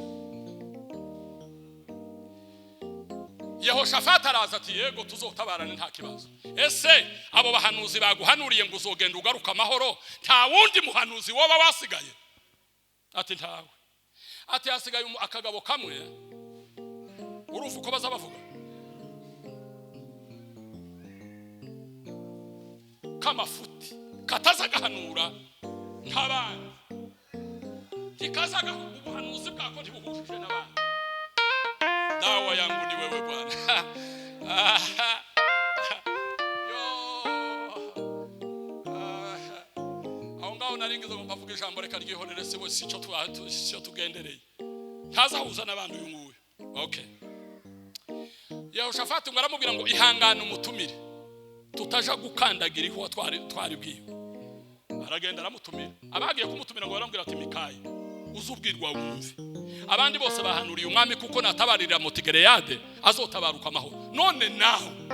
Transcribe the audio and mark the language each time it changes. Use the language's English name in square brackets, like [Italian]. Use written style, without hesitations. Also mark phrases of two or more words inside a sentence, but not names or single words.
[Rundi] Yehoshafati araza ati yego tuzotabarana nta kibazo ese abo bahanuzi baguhanuriye ngo uzogenda ugaruka amahoro nta wundi muhanuzi woba wasigaye ati ntawe ati hasigaye akagabo kamwe urufu ko bazabavuga kamafuti katazagahanura nk'abandi kikazaga ubuhanuzi bwako ntibuhujije n'abandi [Swahili] dawa yangu ni wewe Bwana [Rundi] aho ngaho naringize ngo mbavuge ijambo reka ryihorere se wese icyo tugendereye ntazahuza n'abandi uyu nguyu okay Yehoshafati ngo aramubwira ngo ihangane umutumire tutaja gukandagira iho twari bwiwe aragenda aramutumira abagiye kumutumira ngo barambwira ati Mikaya uzubwirwa wumve abandi bose bahanuriye umwami kuko natabarira Motigileyadi azotabaruka amahoro none naho